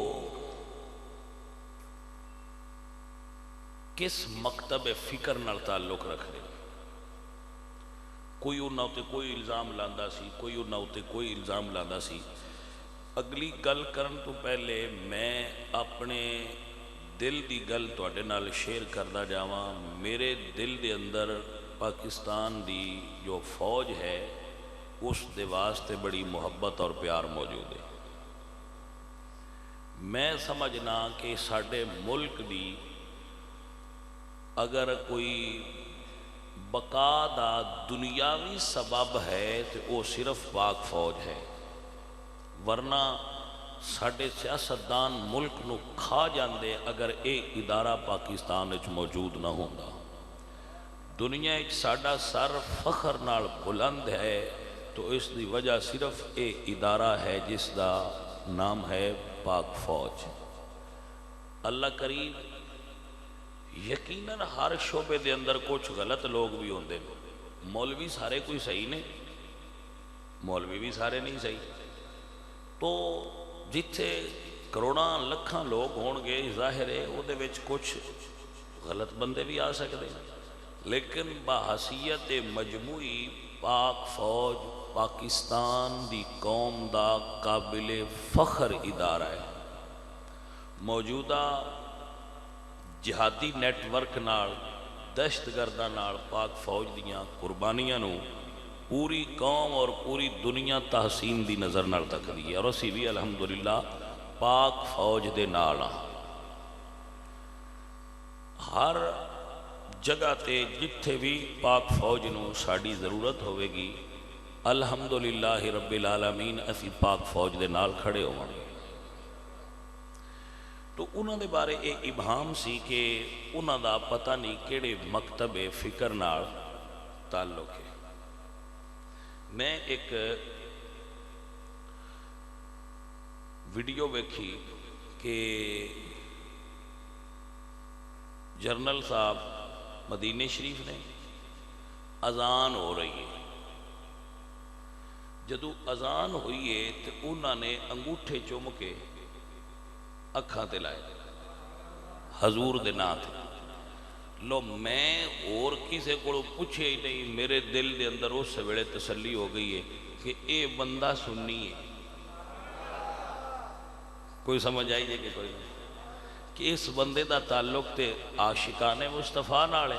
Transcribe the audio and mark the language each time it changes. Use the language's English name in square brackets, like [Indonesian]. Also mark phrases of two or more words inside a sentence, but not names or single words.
[Punjabi] کس مکتب فکر نال تعلق رکھ رہے کوئی انہاں تے کوئی الزام لاندا سی کوئی انہاں تے کوئی الزام لاندا سی اگلی گل کرن تو پہلے میں اپنے دل دی گل تواڈے نال شیئر کردا جاواں میرے دل دے اندر پاکستان دی جو فوج ہے اس دے واسطے بڑی محبت اور پیار موجود ہے۔ میں سمجھنا کہ ساڈے ملک دی اگر کوئی بقا دا دنیاوی سبب ہے تو وہ صرف پاک فوج ہے، ورنہ ساڈے سیاستدان ملک نو کھا جاندے اگر اے ادارہ پاکستان وچ موجود نہ ہوندا۔ دنیا وچ ساڈا سر فخر نال بلند ہے تو اس دی وجہ صرف اے ادارہ ہے جس دا نام ہے پاک فوج۔ اللہ کریم یقیناً ہر شعبے دے اندر کچھ غلط لوگ بھی ہوندے، مولوی سارے کوئی صحیح نہیں، مولوی بھی سارے نہیں صحیح، تو جتھے کروڑاں لکھاں لوگ ہون گے ظاہر ہے وہ دے وچ کچھ غلط بندے بھی آ سکتے ہیں، لیکن بحیثیت مجموعی پاک فوج پاکستان دی قوم دا قابل فخر ادارہ ہے۔ موجودہ جہادی نیٹ ورک نال دہشت گرداں نال پاک فوج دیاں قربانیاں نو پوری قوم اور پوری دنیا تحسین دی نظر نال تکدی ہے، اور اسی بھی الحمدللہ پاک فوج دے نال ہاں۔ ہر جگہ تے جتھے بھی پاک فوج نو ساڈی ضرورت ہوئے گی [Arabic] الحمدللہ رب العالمین [Punjabi] اسی پاک فوج دے نال کھڑے ہوواں گے۔ تو انہوں دے بارے ایک ابہام سی کہ انہوں دا پتہ نہیں کیڑے مکتب فکر نال تعلق ہے۔ میں ایک ویڈیو ویکھی کہ جنرل صاحب مدینہ شریف نے اذان ہو رہی ہے، جدو اذان ہوئی ہے تو انہوں نے انگوٹھے چوم کے اکھاں تے لائے حضور دے نام تے۔ لو میں اور کسے کو پوچھے ہی نہیں، میرے دل دے اندر اس ویلے تسلی ہو گئی ہے کہ اے بندہ سنی ہے۔ کوئی سمجھ آئی جائے کہ کوئی نہیں کہ اس بندے دا تعلق تے عاشقان مصطفیٰ نال ہے۔